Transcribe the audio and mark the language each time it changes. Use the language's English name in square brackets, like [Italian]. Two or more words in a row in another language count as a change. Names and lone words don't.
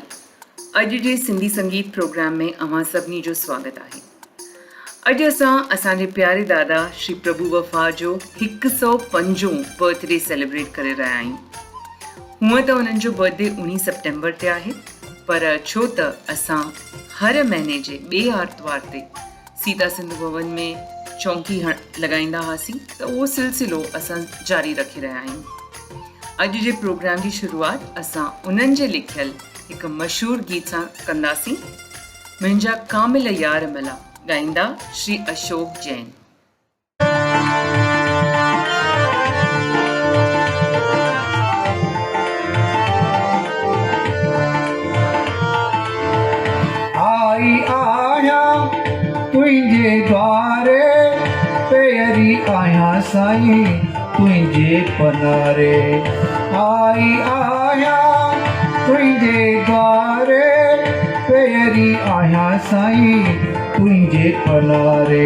[Sindhi] अॼु जे सिंधी संगीत प्रोग्राम में अव्हां सभिनी जो स्वागत आहे। अॼु असांजे प्यारे दादा श्री प्रभु वफ़ा जो 105 [English] birthday celebrate [Sindhi] करे रहिया आहियूं। हूअं त उन्हनि जो बर्थडे 19 सितंबर ते आहे, पर छो त असां हर महीने जे ॿिए आर्तवार ते सीता सिंधु भवन में चौंकी लॻाईंदा हुआसीं, त उहो सिलसिलो असां जारी रखी रहिया आहियूं। अॼु जे प्रोग्राम जी शुरूआत असां उन्हनि जे लिखियल हिकु मशहूरु गीत सां कंदासीं। मुंहिंजा कामिल यार मला ॻाईंदा श्री अशोक जैन। आई आया तुंहिंजे द्वारे, पेरी आया साईं तुंहिंजे पनारे। आई आया तुंहिंजे द्वारे, पेरी आया साईं तुंहिंजे पनारे।